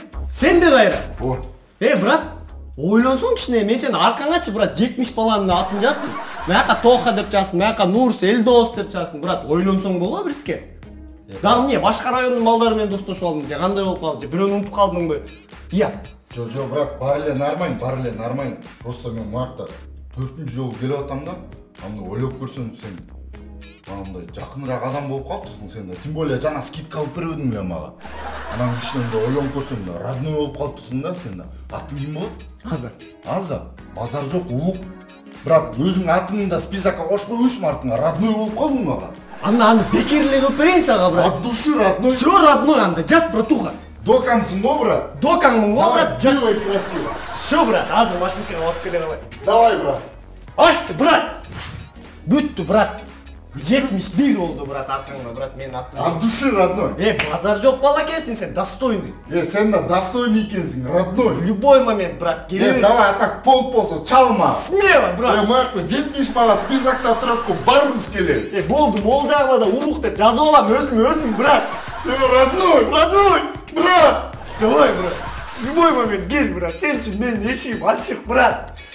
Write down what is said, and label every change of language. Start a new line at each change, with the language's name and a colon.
Kyrgyz: Сен де кайра? Брат, ойлонсоң кичине, мен сени аркаңачы, брат, 70 баланын атын жаздым. Мыяка Тоха деп жаздым, мыяка Нурс, Элдос деп жаздым, брат. Ойлонсоң боло биртке. Дагы эмне, башка райондун балдары менен достошуп алдың, же кандай болуп калды, же бирөөнү унутуп калдыңбы? Жо, брат, баары эле нормально.
Russian: Просто
Kyrgyz: мен мыякта 4-үнчү жолу келип атам да, аны ойлоп көрсөң сен мындай жакыныраак адам болуп калыптырсың сен да.
Russian: Тем более
Kyrgyz: жана скидка алып бербедиң эле мага. Анан кичинемде ойлонуп көрсөң да,
Russian: родной
Kyrgyz: болуп калыптырсың да сен да. Атың ким болот? Аза. Базар жок, улук. Брат, өзүң атыңды да списокко кошуп койбойсуңбу артыңа?
Russian: Родной
Kyrgyz: болуп калдың мага. Аны бекер эле кылып берейин сага, брат.
Russian: От души родной. Всё родной,
Kyrgyz: анда жат,
Russian: братуха.
Kyrgyz: Докамсың го, брат? Докаңмын го, брат.
Russian: Делай красиво. Всё,
Kyrgyz: брат, азыр машинкага алып келе калай.
Russian: Давай, брат.
Kyrgyz: Аччы, брат. Бүттү, брат. 71 болду, брат, аркаңда, брат, менин атым.
Russian: От души родной.
Kyrgyz: Базар жок бала экенсиң, сен
Russian: достойный.
Kyrgyz: Сен да
Russian: достойный
Kyrgyz: экенсиң,
Russian: родной. В любой момент, брат,
Kyrgyz: келе бер.
Russian: Давай, так понт
Kyrgyz: болсо чалма.
Russian: Смело, брат.
Kyrgyz: Мыякта 70 бала списокто турат го, баарыбыз келебиз. Болду, могул жагыма да улук деп жазып алам, өзүм, брат.
Russian: Родной, брат. Давай, брат. В любой момент
Kyrgyz: кел,
Russian: брат.
Kyrgyz: Сен үчүн менин эшигим ачык, брат.